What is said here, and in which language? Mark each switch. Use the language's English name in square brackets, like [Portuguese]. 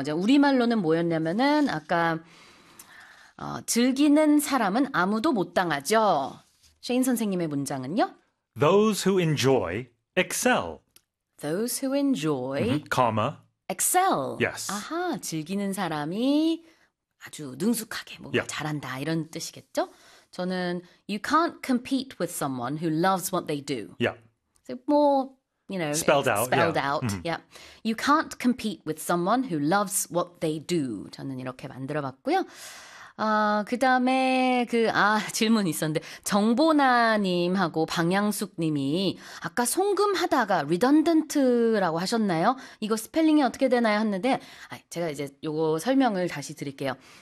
[Korean] 이제 우리말로는 뭐였냐면은 아까 즐기는 사람은 아무도 못 당하죠. 쉐인 선생님의 문장은요? [English] Those who enjoy excel. Those who enjoy comma. excel. Yes. [Korean] 아하, 즐기는 사람이 아주 능숙하게 뭔가 잘한다 이런 뜻이겠죠? 저는 [English] you can't compete with someone who loves what they do. So more, Spelled out, spelled yeah. out. Yeah. You can't compete with someone who loves what they do. [Korean] 저는 이렇게 만들어 봤고요. 그 다음에, 질문 있었는데, 정보나님하고 방향숙님이 아까 송금하다가 redundant라고 하셨나요? 이거 스펠링이 어떻게 되나요? 했는데, 제가 이제 요거 설명을 다시 드릴게요.